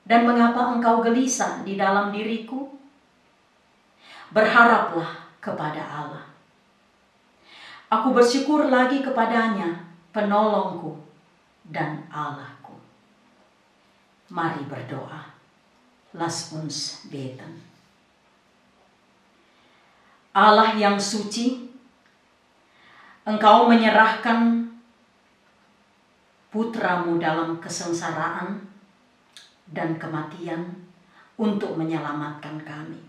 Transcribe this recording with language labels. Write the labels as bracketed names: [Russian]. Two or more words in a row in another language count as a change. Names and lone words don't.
[Indonesian] Dan mengapa engkau gelisah di dalam diriku? Berharaplah kepada Allah. Aku bersyukur lagi kepadanya, penolongku dan Allahku. Mari berdoa. [German] Lass uns beten. [Indonesian] Allah yang suci, Engkau menyerahkan putramu dalam kesengsaraan dan kematian untuk menyelamatkan kami.